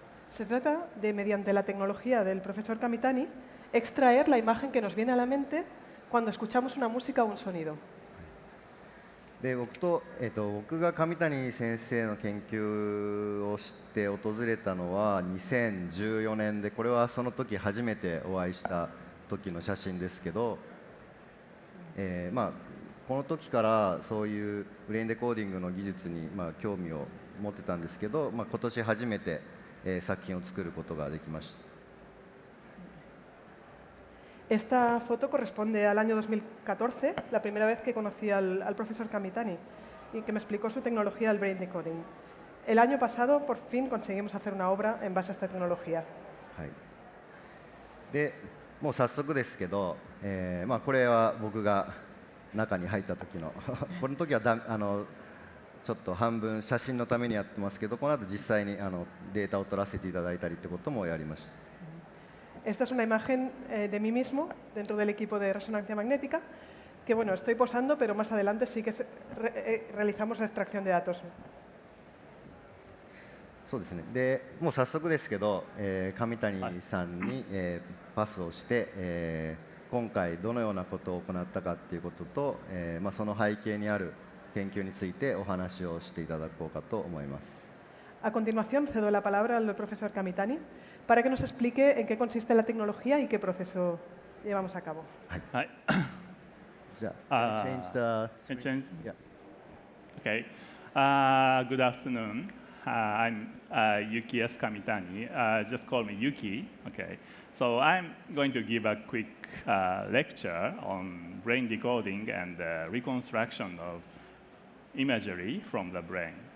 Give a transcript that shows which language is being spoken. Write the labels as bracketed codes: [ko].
[es] Se trata de, mediante la tecnología del profesor Kamitani, extraer la imagen que nos viene a la mente cuando escuchamos una música o un sonido. [ja] で、僕が上谷先生の研究をして訪れたのは2014年で、これはその時初めてお会いした時の写真ですけど、この時からそういうブレインデコーディングの技術に、興味を持ってたんですけど、今年初めて、作品を作ることができました。 [es] Esta foto corresponde al año 2014, la primera vez que conocí al profesor Kamitani y que me explicó su tecnología del brain decoding. El año pasado, por fin, conseguimos hacer una obra en base a esta tecnología. [ja] はい、で、もう早速ですけど、これは僕が中に入った時のこの時はちょっと半分写真のためにやってますけど、この後実際にデータを取らせていただいたりってこともやりました。 [es] Esta es una imagen de mí mismo dentro del equipo de resonancia magnética, que bueno, estoy posando, pero más adelante sí que realizamos la extracción de datos. [ja] そうですね。で、もう早速ですけど、上谷さんに、パスをして、今回どのようなことを行ったかということと、その背景にある研究についてお話をしていただこうかと思います。 [es] A continuación, cedo la palabra al profesor Kamitani para que nos explique en qué consiste la tecnología y qué proceso llevamos a cabo. [ja] はい。じゃあ、 [en] change the... Yeah. Okay. Good afternoon. I'm Yukiuasu Kamitani. Just call me Yuki. Okay. So I'm going to give a quick lecture on brain decoding and reconstruction of imagery from the brain.